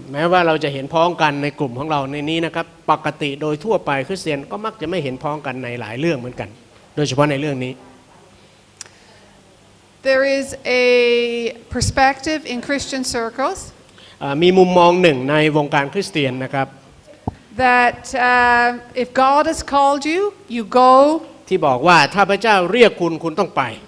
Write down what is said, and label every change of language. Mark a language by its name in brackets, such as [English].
[Thai] แม้ว่าเราจะเห็นพ้องกันในกลุ่มของเราในนี้นะครับปกติโดยทั่วไปคริสเตียนก็มักจะไม่เห็นพ้องกันในหลายเรื่องเหมือนกันโดยเฉพาะในเรื่องนี้ [English] There is a perspective in Christian circles [Thai] มีมุมมองหนึ่งในวงการคริสเตียนนะครับ [English] that if God has called you, you go. [Thai] ที่บอกว่าถ้าพระเจ้าเรียกคุณคุณต้องไป